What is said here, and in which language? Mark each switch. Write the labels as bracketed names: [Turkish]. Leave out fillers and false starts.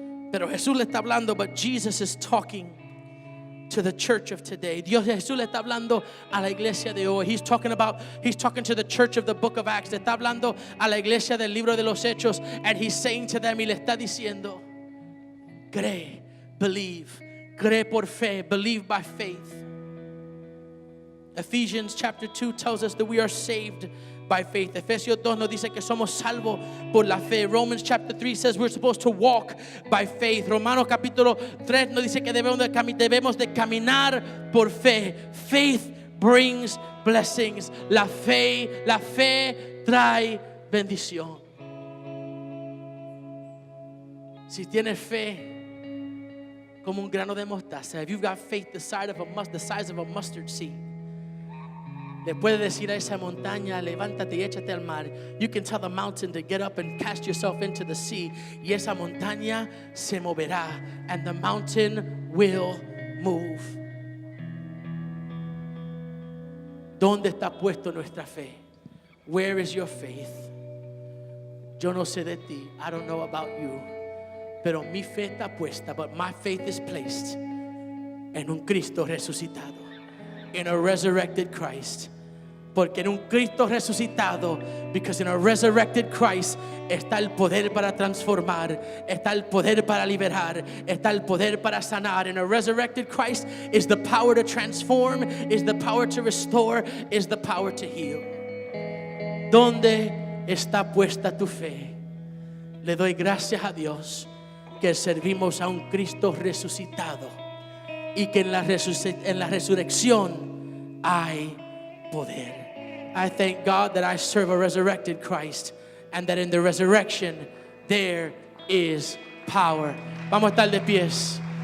[Spanish] Pero Jesús le está hablando, [English] but Jesus is talking to the church of today. [Spanish] Jesús le está hablando a la iglesia de hoy. [English] He's talking to the church of the book of Acts. [Spanish] Le está hablando a la iglesia del libro de los Hechos, [English] and he's saying to them, [Spanish] y le está diciendo, cree, [English] believe, [Spanish] cree por fe, [English] believe by faith. Ephesians chapter 2 tells us that we are saved by faith. [Spanish] Efesios 2 nos dice que somos salvos por la fe. [English] Romans chapter 3 says we're supposed to walk by faith. [Spanish] Romanos capítulo 3 nos dice que debemos de caminar por fe. [English] Faith brings blessings. [Spanish] La fe trae bendición. Si tienes fe como un grano de mostaza, [English] if you've got faith the size of a mustard seed, [Spanish] le puede decir a esa montaña, levántate y échate al mar. [English] You can tell the mountain to get up and cast yourself into the sea. [Spanish] Y esa montaña se moverá. [English] And the mountain will move. [Spanish] ¿Dónde está puesto nuestra fe? [English] Where is your faith? [Spanish] Yo no sé de ti. [English] I don't know about you. [Spanish] Pero mi fe está puesta. [English] But my faith is placed [Spanish] en un Cristo resucitado. [English] In a resurrected Christ. [Spanish] Porque en un Cristo resucitado, [English] because in a resurrected Christ [Spanish] está el poder para transformar, está el poder para liberar, está el poder para sanar. [English] In a resurrected Christ is the power to transform, is the power to restore, is the power to heal. [Spanish] ¿Dónde está puesta tu fe? Le doy gracias a Dios que servimos a un Cristo resucitado y que en la resurrección hay poder. [English] I thank God that I serve a resurrected Christ and that in the resurrection there is power. [Spanish] Vamos a estar de pies.